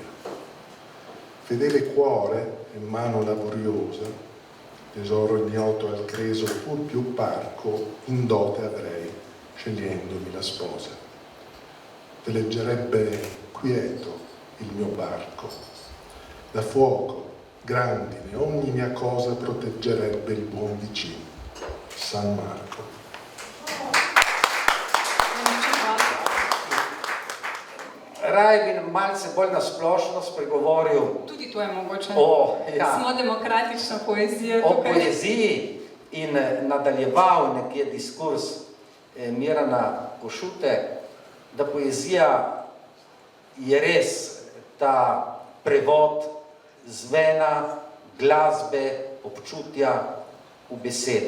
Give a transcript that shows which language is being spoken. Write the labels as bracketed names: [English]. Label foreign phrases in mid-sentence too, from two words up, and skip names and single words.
[Italian] Fedele cuore e mano laboriosa, tesoro ignoto al creso pur più parco, in dote avrei, scegliendomi la sposa. Veleggerebbe quieto il mio barco, da fuoco, grandine, ogni mia cosa proteggerebbe il buon vicino, San Marco. [Slovenian] Raj bi malce bolj nasplošno spregovoril tudi to je mogoče. Smo demokratična poezija tukaj. O poeziji in nadaljeval nekje diskurs Mirana Košute, da poezija je res ta prevod zvena, glasbe, občutja v besedo.